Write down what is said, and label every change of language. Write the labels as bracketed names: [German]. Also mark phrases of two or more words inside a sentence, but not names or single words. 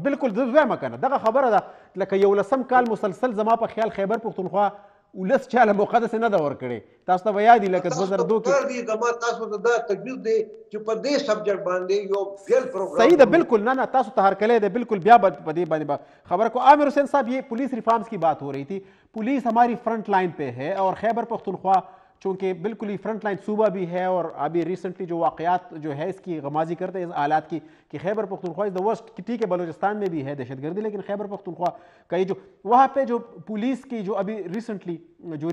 [Pashto] بالکل زه وایم که نه دغه خبره ده لکه 11 کال مسلسل زما په خیال خیبر پښتونخوا ولس چاله موقع داسې نه ده ورکړې تاسو ته به یاد وي لکه 2002 کې زما تاسو ته دا تجویز دی چې په دې سبجیکټ باندې یو بیل پروګرام صحیح ده بالکل نه تاسو ته هرکلی دی بالکل بیا په دې باندې خبر کو [Urdu] عامر حسین صاحب یہ پولیس ریفارمس کی بات ہو رہی تھی پولیس ہماری [English] front line [Urdu] پہ ہے اور خیبر پختونخوا چونکہ بالکل ہی [English] front line [Urdu] صوبہ بھی ہے اور ابھی ریسنٹلی جو واقعات جو ہے اس کی غمازی کرتے ہیں اس حالات کی کہ خیبر پختونخوا [English] is the worst [Urdu] ٹھیک ہے بلوچستان میں بھی ہے دہشت گردی لیکن خیبر پختونخوا کا یہ جو وہاں پہ جو پولیس کی جو ابھی ریسنٹلی جو